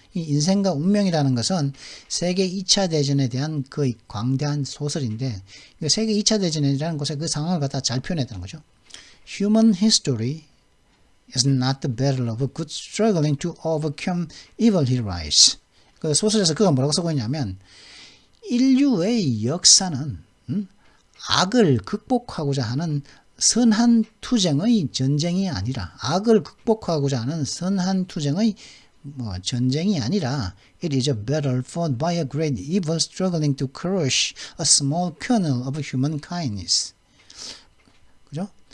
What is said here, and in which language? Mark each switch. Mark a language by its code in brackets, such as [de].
[ko] 이 인생과 운명이라는 것은 세계 2차 대전에 대한 거의 광대한 소설인데, 세계 2차 대전이라는 곳에 그 상황을 갖다가 잘 표현했다는 거죠. [en] Human history is not the battle of a good struggling to overcome evil, he writes. [ko] 그 소설에서 그가 뭐라고 쓰고 있냐면, 인류의 역사는 악을 극복하고자 하는 선한 투쟁의 전쟁이 아니라, 악을 극복하고자 하는 선한 투쟁의 전쟁이 아니라, [en] it is a battle fought by a great evil struggling to crush a small kernel of human kindness. [ko] 그죠?